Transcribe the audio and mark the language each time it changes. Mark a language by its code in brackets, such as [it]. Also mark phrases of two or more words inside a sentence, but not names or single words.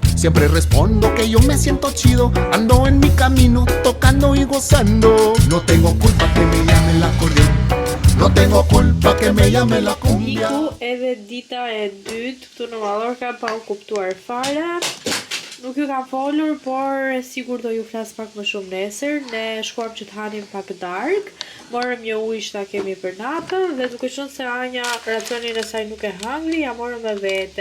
[es] Siempre respondo que yo me siento chido, ando en mi camino, tocando y gozando. No tengo culpa que me llame el acordeón, no tengo culpa que me llame la cumbia. [sq] Iku edhe dita e dytë këtu në Mallorca pa u kuptuar fare. Nuk ju kam folur, por sigur do ju flas pak më shumë nesër. Ne shkuam që të hanim pak darkë, morëm një ujë që ta kemi për natën dhe duke qenë se Anja racionin e saj nuk e hangri, ja morëm me vete.